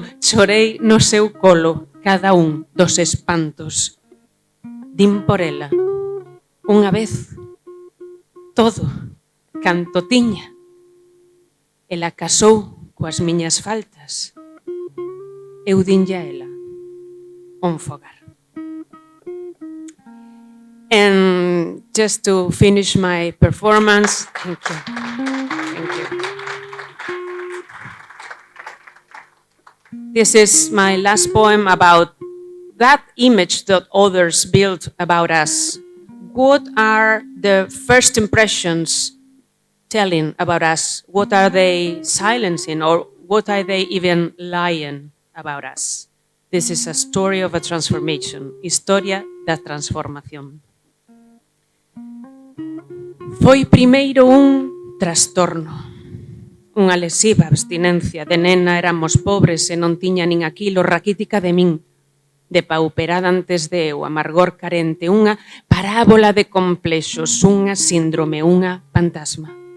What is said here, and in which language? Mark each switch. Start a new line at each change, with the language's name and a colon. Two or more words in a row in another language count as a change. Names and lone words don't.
Galician: Chorei no seu colo cada un dos espantos. Din por ela, unha vez, todo canto tiña. Ela casou coas miñas faltas. Eu dinlle a ela un fogar.
English: And just to finish my performance, thank you. Thank you. This is my last poem about that image that others built about us. What are the first impressions telling about us? What are they silencing, or what are they even lying about us? This is a story of a transformation.
Galician: Historia da transformación. Foi primeiro un trastorno, unha lesiva abstinencia. De nena éramos pobres e non tiña nin aquilo, raquítica de min, depauperada antes de eu, amargor carente, unha parábola de complexos, unha síndrome, unha fantasma.